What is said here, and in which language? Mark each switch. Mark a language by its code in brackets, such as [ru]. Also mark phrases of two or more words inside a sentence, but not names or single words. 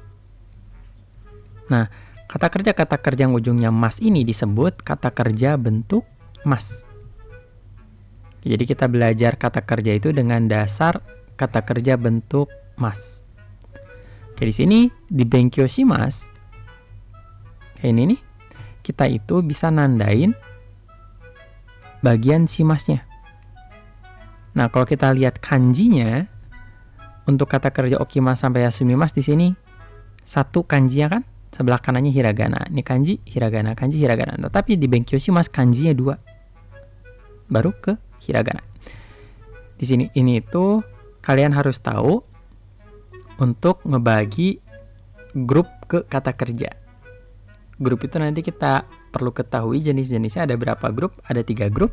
[id] Nah, kata kerja yang ujungnya mas ini disebut kata kerja bentuk mas. Jadi kita belajar kata kerja itu dengan dasar kata kerja bentuk mas. Oke, di sini di [ja] 勉強します. [id] Kayak ini nih. Kita itu bisa nandain bagian shimasnya. Nah, kalau kita lihat kanjinya untuk kata kerja okimas sampai yasumimas di sini satu kanjinya kan, sebelah kanannya hiragana. Ini kanji hiragana, kanji hiragana. Nah, tapi di [ja] 勉強します [id] kanjinya 2. Baru ke hiragana. Di sini ini itu kalian harus tahu untuk ngebagi grup ke kata kerja. Grup itu nanti kita perlu ketahui jenis-jenisnya ada berapa grup, ada 3 grup.